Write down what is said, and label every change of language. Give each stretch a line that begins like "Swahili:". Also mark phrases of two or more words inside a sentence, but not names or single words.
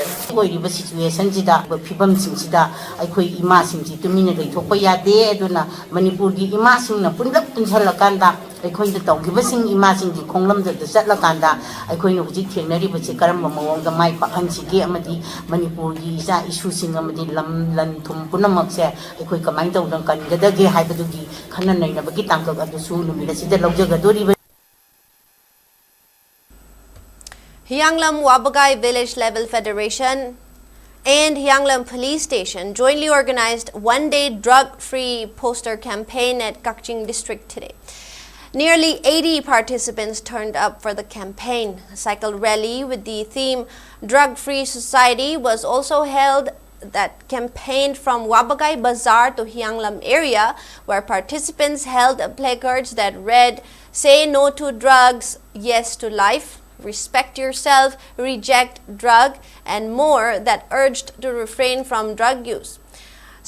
Manipuri: oiriba situation sida phibam singsida aikhoi ima singji tumina leithokpa yade aduna Manipur gi ima singna punlap punsalakanda aikhoi da tawgibasing ima singji khonglam da chatlakanda aikhoi no hujik thengnariba che karamba mawongda mai pakhansigi amadi Manipur gi isa issue sing amadi lam lan thum punamak se aikhoi kamai tawdang kangadage haibadugi khana nainabagi tangkak adusu numila sida lawjagadori.
English: Hyanglam Wabagai Village Level Federation and Hyanglam Police Station jointly organized one-day drug-free poster campaign at Kakching District today. Nearly 80 participants turned up for the campaign. A cycle rally with the theme Drug-Free Society was also held that campaigned from Wabagai Bazaar to Hyanglam area, where participants held placards that read, "Say no to drugs, yes to life," "Respect yourself, reject drug," and more that urged to refrain from drug use.